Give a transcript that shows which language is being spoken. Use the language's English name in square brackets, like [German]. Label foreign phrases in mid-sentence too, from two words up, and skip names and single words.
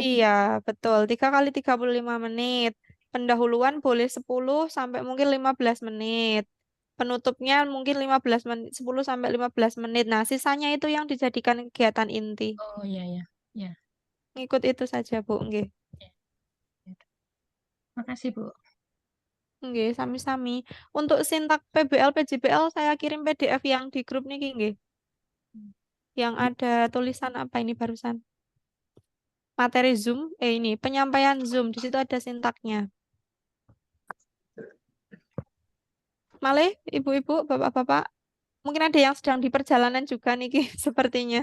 [Indonesian] Iya, betul. 3 kali 35 menit. Pendahuluan boleh 10 sampai mungkin 15 menit. Penutupnya mungkin 15 menit, 10 sampai 15 menit. Nah, sisanya itu yang dijadikan kegiatan inti. Oh, iya, ya. Ya. Ngikut itu saja, Bu, nggih. Makasih, Bu. [Javanese] Nggih, sami-sami. [Indonesian] Untuk sintak PBL, PJBL saya kirim PDF yang di grup [Javanese] niki nggih. [Indonesian] Yang ada tulisan apa ini barusan? Materi Zoom, ini penyampaian Zoom, di situ ada sintaknya. Malih, ibu-ibu, bapak-bapak, mungkin ada yang sedang di perjalanan juga niki sepertinya.